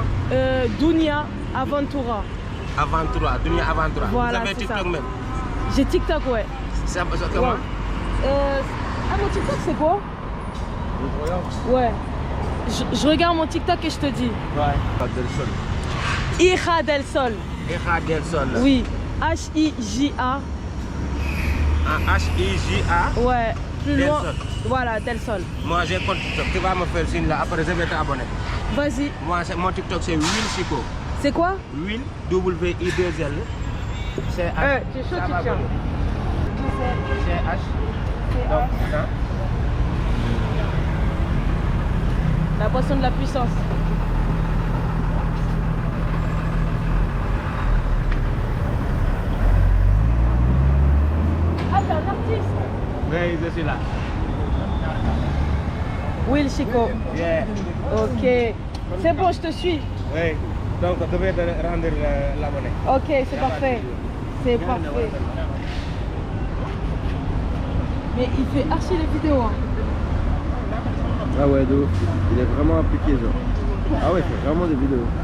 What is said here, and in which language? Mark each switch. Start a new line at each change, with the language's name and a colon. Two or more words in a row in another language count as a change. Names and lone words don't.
French: Dunia Aventura. Aventura, Dunia Aventura. Voilà, vous avez TikTok ça. même? J'ai TikTok, ouais. Ça comment? Ah, mon TikTok, c'est quoi? Ouais. Je regarde mon TikTok et je te dis. Ouais. Del Sol. Hija del Sol. Hija del Sol. Oui. H-I-J-A. H-I-J-A. Ouais. Plus Del loin. Sol. Voilà, del Sol. Moi j'ai compte TikTok. Tu vas me faire signe là. Après je vais t'abonner. Vas-y. Moi mon TikTok c'est Will Chico. C'est quoi? Will W-I-2-L. C'est H. Tu es chaud, tu tiens. C'est H. Donc, attends. La boisson de la puissance. Ah, t'es un artiste? Oui, je suis là. Will Chico. Yeah. Ok. C'est bon, je te suis. Oui. Donc, je vais te rendre l'abonné. Ok, c'est parfait. C'est parfait. Mais il fait archi les vidéos. Hein. Ah ouais, de ouf. Il est vraiment appliqué, genre. Ah ouais, il fait vraiment des vidéos.